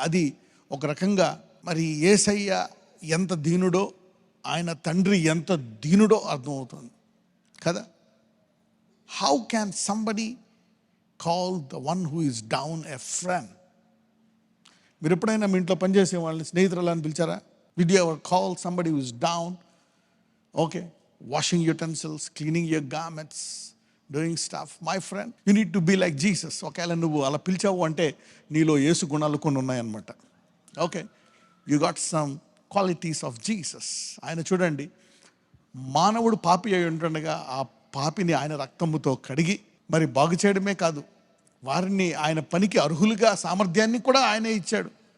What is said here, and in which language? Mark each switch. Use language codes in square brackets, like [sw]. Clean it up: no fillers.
[te] అది ఒక రకంగా మరి యేసయ్య ఎంత దీనుడో, ఆయన తండ్రి ఎంత దీనుడో అర్థమవుతుంది కదా. [en] How can somebody call the one who is down a friend? [te] మీరు ఎప్పుడైనా మీ ఇంట్లో పనిచేసే వాళ్ళని స్నేహితులు అని పిలిచారా? [en] Did you ever call somebody who is down? Okay, washing utensils, cleaning your garments, doing stuff. My friend, you need to be like Jesus. [te] ఒకవేళ నువ్వు అలా పిలిచావు అంటే నీలో యేసు గుణాలు కొన్ని ఉన్నాయన్నమాట. [en] Okay, you got some qualities of Jesus. [te] ఆయన చూడండి, మానవుడు పాపి అయి ఉంటుండగా ఆ పాపిని ఆయన రక్తముతో కడిగి మరి బాగు చేయడమే కాదు, వారిని ఆయన పనికి అర్హులుగా సామర్థ్యాన్ని కూడా ఆయనే ఇచ్చాడు.